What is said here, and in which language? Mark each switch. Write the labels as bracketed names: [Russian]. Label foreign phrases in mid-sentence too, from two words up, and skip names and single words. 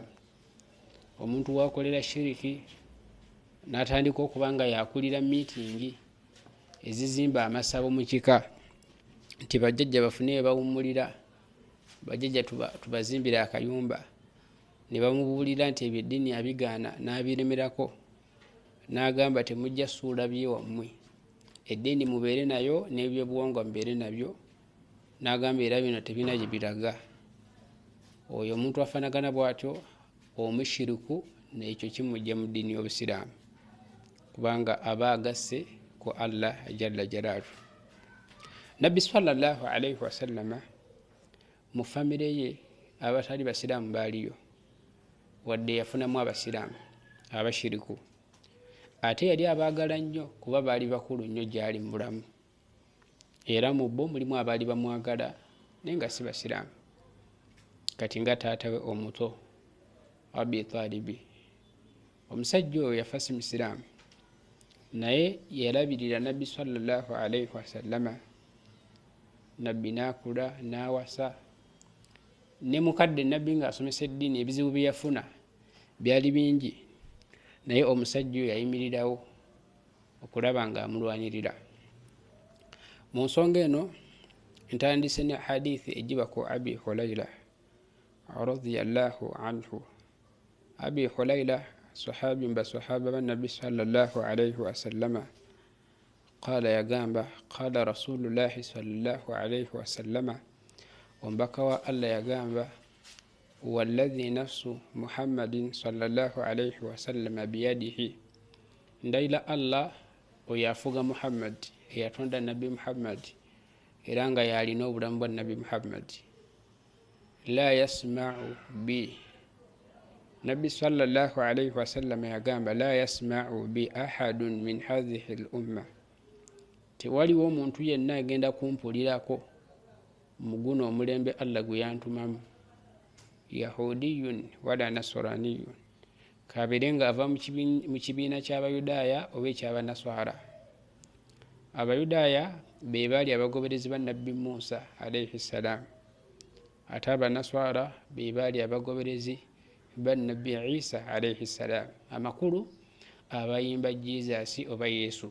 [Ganda] Omuntu wakolera shiriki n'atandika okuba nga yakulira miitingi ezizimba amasabo mu kika, nti bajjajja bafune bawummulira, bajjajja tubazimbire akayumba, ne bamubuulira nti ebyo eddiini abigaana n'abiremerako, n'agamba temujja ssuula byewammwe, eddiini mubeere nayo n'ebyobuwangwa mubeere nabyo, n'agamba era bino tebina gye biraga. Oyo omuntu afaanagana bw'atyo omushiriku, n'ekyo kimujja mu ddiini y'obusiraamu, kubanga aba agasse ku Allah [Arabic] جل جلاله. [Ganda] Nabbi [Arabic] صلى الله عليه وسلم [Ganda] mu famire ye abatali basiraamu baaliyo, wadde yafunamu abasiraamu abashiriku, ate yali abaagala nnyo kuba baali bakulu nnyo gy'ali mu bulamu, era mu bo mulimu abaali bamwagala naye nga si basiraamu, kati nga taata we omuto Abi Taalibi. Omusajja oyo yafa si musiraamu, naye yalabirira Nabbi [Arabic] صلى الله عليه وسلم. [Ganda] Nabbi n'akula n'awasa, ne mukadde Nabbi ng'asomesa eddiini ebizibu bye yafuna byali bingi, naye omusajja oyo yayimirirawo okulaba ng'amulwanirira. Mu nsonga eno ntandise ne hadithi egiba ku Abi Hurayra [Arabic] رضي الله عنه. [Ganda] Abi Hurayra sahabi basahaba ba Nabbi [Arabic] صلى الله عليه وسلم [Ganda] qala yagamba [Arabic] قال رسول الله صلى الله عليه وسلم, [Ganda] omubaka wa Allah yagamba [Arabic] والذي نفس محمد صلى الله عليه وسلم بيده, [Ganda] ndayira Allah oyo afuga Muhammad, eyatonda Nabbi Muhammad era nga yalina obulamu bwa Nabbi Muhammad, [Arabic] لا يسمع بي, Nabbi صلى الله عليه وسلم yagamba لا يسمع بي أحد من هذه الأمة, [Ganda] tewaliwo omuntu yenna agenda kumpulirako mu guno omulembe Allah gwe yantumamu, [Arabic] يهودي ولا نصراني, [Ganda] kabeere nga ava mu kibiina ky'abayudaaya oba ekyabanaswara. Abayudaaya be baali abagoberezi ba Nabbi Musa [Arabic] عليه السلام, [Ganda] ate abanaswara be baali abagoberezi ba Nabbi Isa [Arabic] عليه السلام, [Ganda] amakulu abayimba Jesus oba Yesu.